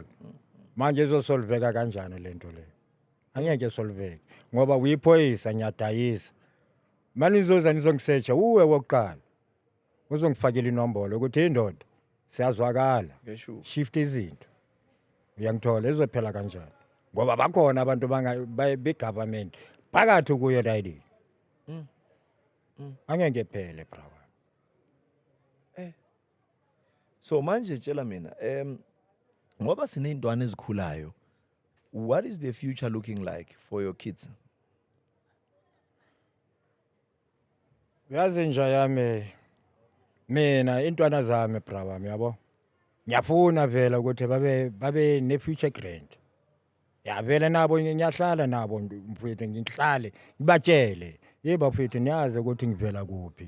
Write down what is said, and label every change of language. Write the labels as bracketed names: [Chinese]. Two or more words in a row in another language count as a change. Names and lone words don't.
[Zulu] Manje izosolveka kanjani lento le? Angeke solveke ngoba uyiphoyisa nyadayisa. Manje izoza nizongisearcha uwe wokuqala. Uzongifakela inombolo ukuthi indoda siyazwakala. [English] Sure. [Zulu] Shift izinto. Uyangithola izophela kanjani? Ngoba bakhona abantu be-government phakathi kuyo daddy. Angeke phele brawa. So manje tshela mina ngoba sineyintwana ezikhulayo, [English] what is the future looking like for your kids? [Zulu] Yazi nje yami mina intwana zami brawa yabo. Ngiyafuna vela ukuthi babe ne- [English] future grant. [Zulu] Ya vele nabo ngiyahlala nabo mfowethu ngihlale ngibatshele bafowethu niyazi ukuthi ngivela kuphi.